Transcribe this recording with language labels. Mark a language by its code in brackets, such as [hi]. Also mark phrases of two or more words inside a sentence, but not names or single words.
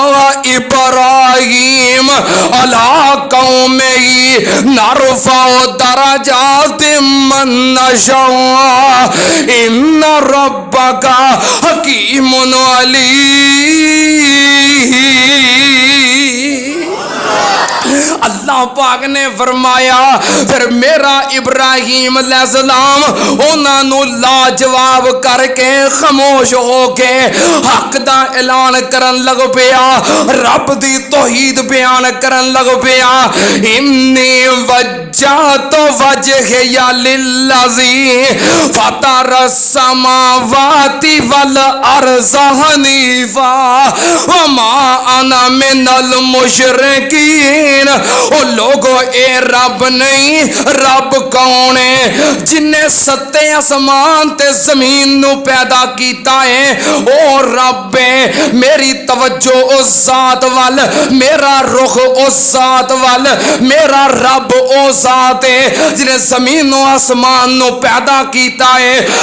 [ar] إبراهيم على قومه نرفع درجات من نشاء إن ربك حكيم عليم. [pa] اللہ پاک نے فرمایا فیر میرا ابراہیم علیہ السلام انہاں نوں لاجواب کر کے خاموش ہو کے حق دا اعلان کرن لگ پیا، رب دی توحید بیان کرن لگ پیا. [ar] إني وجهت وجهي للذي فطر السماوات والأرض حنيفا وما أنا من المشركين. [pa] او لوگو اے رب نہیں، رب کون ہے جنے ستے آسمان تے زمین نوں پیدا کیتا ہے? او رب ہے، میری توجہ اس ذات ول، میرا رخ اس ذات ول، میرا رب او ذات ہے جنہیں زمین نوں آسمان نوں پیدا کیتا ہے.